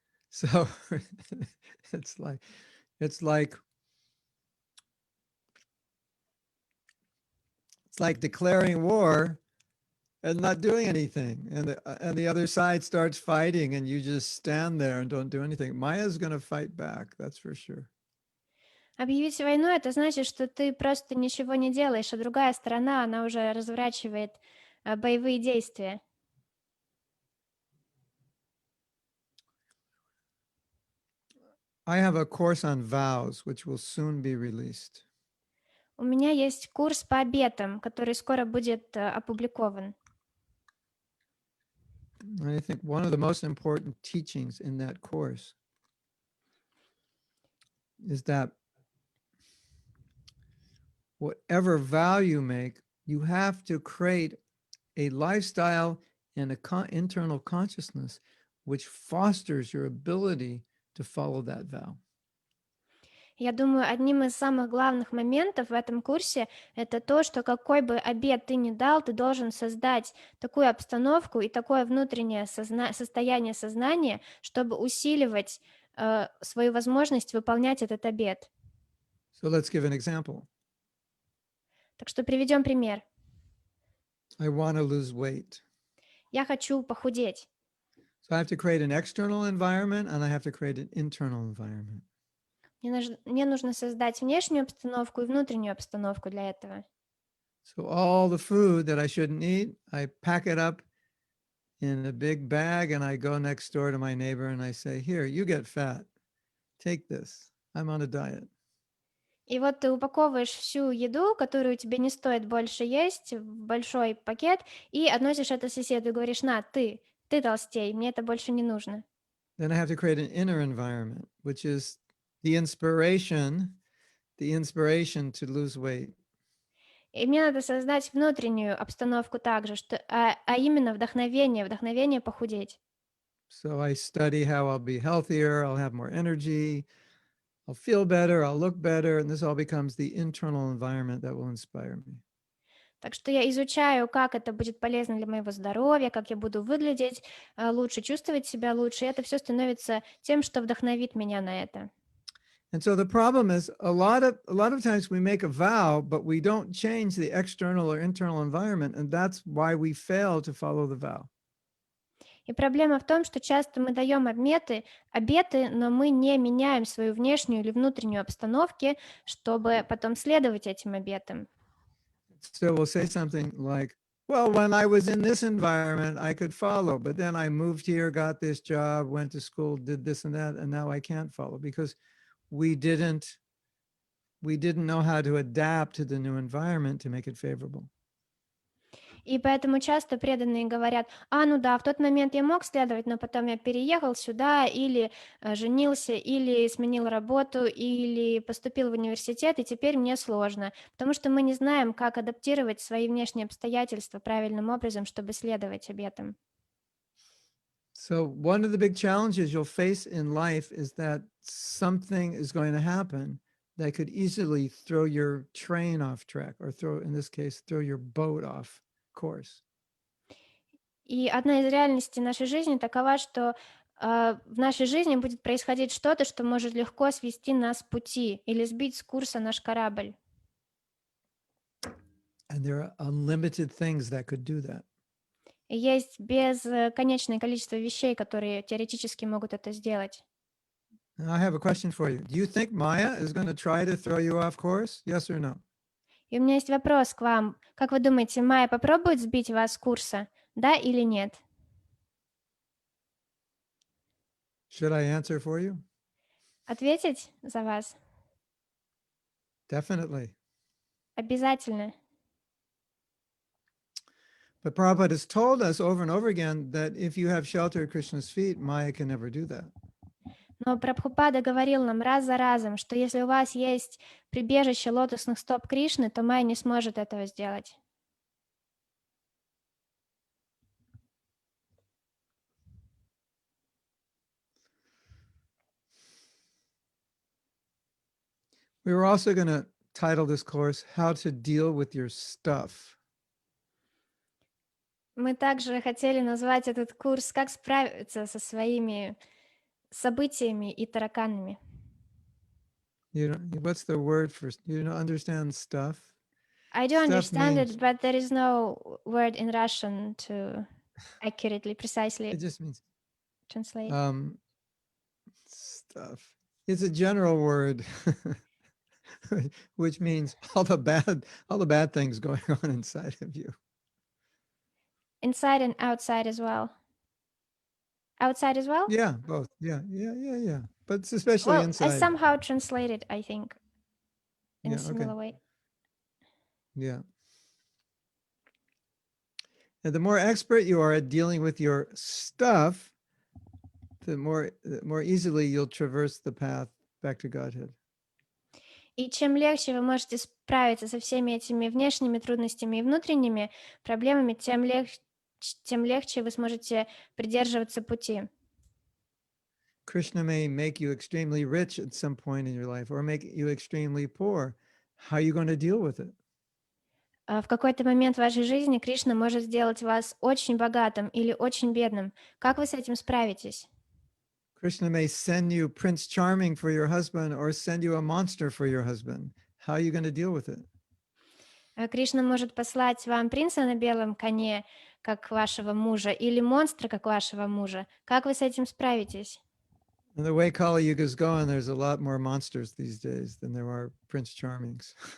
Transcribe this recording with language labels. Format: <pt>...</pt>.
<en>So it's like it's like it's like declaring war and not doing anything, and the other side starts fighting, and you just stand there and don't do anything. Maya's going to fight back, that's for sure.</en> <ru>Объявить войну — это значит, что ты просто ничего не делаешь, а другая сторона, она уже разворачивает боевые действия.</ru> <en>I have a course on vows, which will soon be released.</en> <ru>У меня есть курс по обетам, который скоро будет опубликован.</ru> <en>And I think one of the most important teachings in that course is that whatever vow you make, you have to create a lifestyle and internal consciousness which fosters your ability to follow that vow.</en> <ru>Я думаю, одним из самых главных моментов в этом курсе это то, что какой бы обет ты ни дал, ты должен создать такую обстановку и такое внутреннее состояние сознания, чтобы усиливать свою возможность выполнять этот обет.</ru> <en>So let's give an example.</en> <ru>Так что приведем пример.</ru> <en>I want to lose weight.</en> <ru>Я хочу похудеть.</ru> <en>So I have to create an external environment and I have to create an internal environment.</en> <ru>Мне нужно создать внешнюю обстановку и внутреннюю обстановку для этого.</ru> <en>So all the food that I shouldn't eat, I pack it up in a big bag and I go next door to my neighbor and I say, here, you get fat. Take this. I'm on a diet.</en> <ru>И вот ты упаковываешь всю еду, которую тебе не стоит больше есть, в большой пакет, и относишь это соседу и говоришь: на, ты толстей, мне это больше не нужно.</ru> <en>Then I have to create an inner environment, which is the inspiration to lose weight.</en> <ru>И мне надо создать внутреннюю обстановку также, а именно вдохновение похудеть.</ru> <en>So I study how I'll be healthier, I'll have more energy, I'll feel better, I'll look better, and this all becomes the internal environment that will inspire me.</en> <ru>Так что я изучаю, как это будет полезно для моего здоровья, как я буду выглядеть лучше, чувствовать себя лучше, и это все становится тем, что вдохновит меня на это.</ru> <en>And so the problem is a lot of times we make a vow, but we don't change the external or internal environment, and that's why we fail to follow the vow.</en> <ru>И проблема в том, что часто мы даем обеты, но мы не меняем свою внешнюю или внутреннюю обстановку, чтобы потом следовать этим обетам.</ru> <en>So we'll say something like, well, when I was in this environment, I could follow, but then I moved here, got this job, went to school, did this and that, and now I can't follow because we didn't know how to adapt to the new environment to make it favorable.</en> <ru>И поэтому часто преданные говорят: ну да, в тот момент я мог следовать, но потом я переехал сюда, или женился, или сменил работу, или поступил в университет, и теперь мне сложно, потому что мы не знаем, как адаптировать свои внешние обстоятельства правильным образом, чтобы следовать обетам.</ru> <en>So one of the big challenges you'll face in life is that something is going to happen that could easily throw your train off track, or in this case, throw your boat off course.</en> <ru>И одна из реальностей нашей жизни такова, что в нашей жизни будет происходить что-то, что может легко свести нас с пути или сбить с курса наш корабль.</ru> <en>And there are unlimited things that could do that.</en> <ru>И есть бесконечное количество вещей, которые теоретически могут это сделать.</ru> <en>Now I have a question for you. Do you think Maya is going to try to throw you off course? Yes or no?</en> <ru>И у меня есть вопрос к вам. Как вы думаете, Майя попробует сбить вас с курса, да или нет?</ru> <en>Should I answer for you?</en> <ru>Ответить за вас?</ru> <en>Definitely.</en> <ru>Обязательно.</ru> <en>But Prabhupada has told us over and over again that if you have shelter at Krishna's feet, Maya can never do that.</en> <ru>Но Прабхупада говорил нам раз за разом, что если у вас есть прибежище лотосных стоп Кришны, то Майя не сможет этого сделать.</ru> <en>We were also going to title this course, How to Deal with Your Stuff.</en> <ru>Мы также хотели назвать этот курс «Как справиться со своими событиями и тараканами».</ru> <en>What's the word for, you don't understand stuff? I do Stuff understand means, it, but there is no word in Russian to accurately, it precisely just means translate. stuff. It's a general word, which means all the bad things going on inside of you. Inside and outside as well. Outside as well? Yeah, both. Yeah. But it's especially Well, I inside. somehow translated, I think, in a Yeah, okay. similar way. Yeah. And the more expert you are at dealing with your stuff, the more easily you'll traverse the path back to Godhead.</en> <ru>И чем легче вы можете справиться со всеми этими внешними трудностями и внутренними проблемами, тем легче вы сможете придерживаться пути.</ru> <en>Krishna may make you extremely rich at some point in your life or make you extremely poor. How are you going to deal with it?</en> <ru>В какой-то момент в вашей жизни Кришна может сделать вас очень богатым или очень бедным. Как вы с этим справитесь?</ru> <en>Krishna may send you Prince Charming for your husband or send you a monster for your husband. How are you going to deal with it?</en> <ru>Кришна может послать вам принца на белом коне, как вашего мужа, или монстра, как вашего мужа. Как вы с этим справитесь?</ru> <en>And the way Kali Yuga is going, there's a lot more monsters these days than there are Prince Charmings.</en>